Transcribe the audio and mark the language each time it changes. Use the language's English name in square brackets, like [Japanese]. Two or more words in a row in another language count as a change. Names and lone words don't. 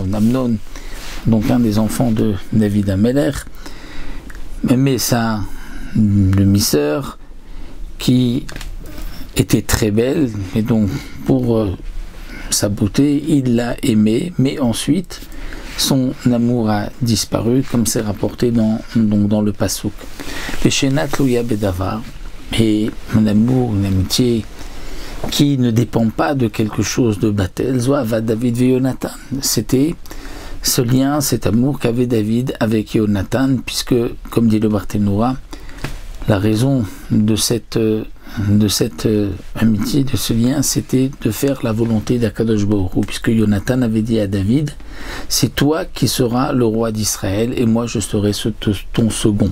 [French] Amnon, donc un des enfants de David Améler, aimait sa demi-sœur qui était très belle, et donc pour sa beauté, il l'a aimée, mais ensuite son amour a disparu, comme c'est rapporté dans le Passouk. [Hebrew] שאינה תלויה בדבר, [French] et un amour, une amitié qui ne dépend pas de quelque chose de batel, [Hebrew] זו אהבת דוד ויהונתן. [French] C'était ce lien, cet amour qu'avait David avec Yonatan, puisque, comme dit le Barthénora, la raison de cette amitié, de ce lien, c'était de faire la volonté d' [Hebrew] הקדוש ברוך הוא, [French] puisque Yonatan avait dit à David, c'est toi qui seras le roi d'Israël et moi je serai ton second.